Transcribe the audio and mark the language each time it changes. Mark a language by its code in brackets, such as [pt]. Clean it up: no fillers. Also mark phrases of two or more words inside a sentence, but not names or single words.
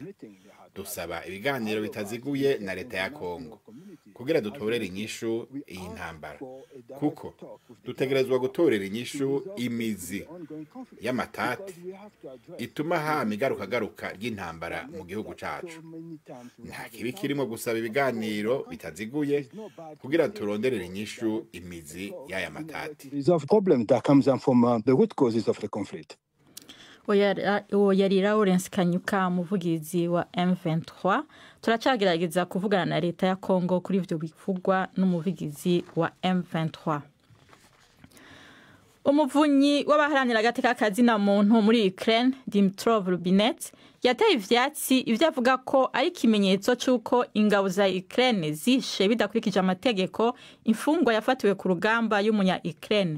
[rn] Dusaba ibiganiro bitaziguye na leta ya Kongo kugira dutorere inyishu iyi ntambara, kuko dutegerezwa gutorera inyishu imizi y'amatati ituma hama igaruka ry'intambara mu gihugu cacu. Nta kibi kirimo gusaba ibiganiro bitaziguye kugira turonderere inyishu imizi y'aya matati. [en] There is a problem that comes from the root causes of the conflict. [rn] Yari Lawrence Kanyuka, umuvugizi wa M23. Turacagerageza kuvugana na leta ya Kongo kuri ivyo bivugwa n'umuvugizi wa M23. Umuvunyi w'abaharanira agateka kazina muntu muri Ukraine, Dmytro Rubinet, yateye ivyatsi ivyo avuga ko ari kimenyetso cy'uko ingabo za Ukraine zishe bidakurikije amategeko imfungwa yafatiwe ku rugamba y'umunya Ukraine.